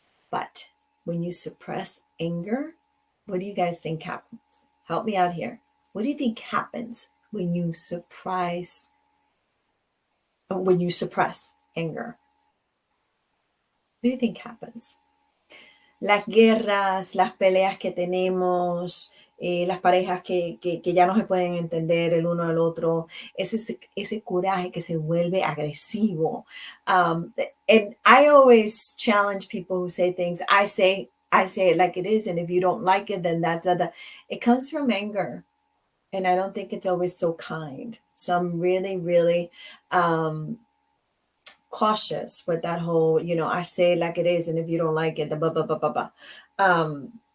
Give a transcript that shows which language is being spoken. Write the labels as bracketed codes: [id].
[en] But when you suppress anger, what do you guys think happens? Help me out here. What do you think happens when you suppress anger? What do you think happens? [es] Las guerras, las peleas que tenemos, las parejas que ya no se pueden entender el uno al otro, ese coraje que se vuelve agresivo. [en] And I always challenge people who say things. I say it like it is, and if you don't like it, then that's other. It comes from anger, and I don't think it's always so kind. So I'm really, really cautious with that whole, I say it like it is, and if you don't like it, the blah blah blah blah blah.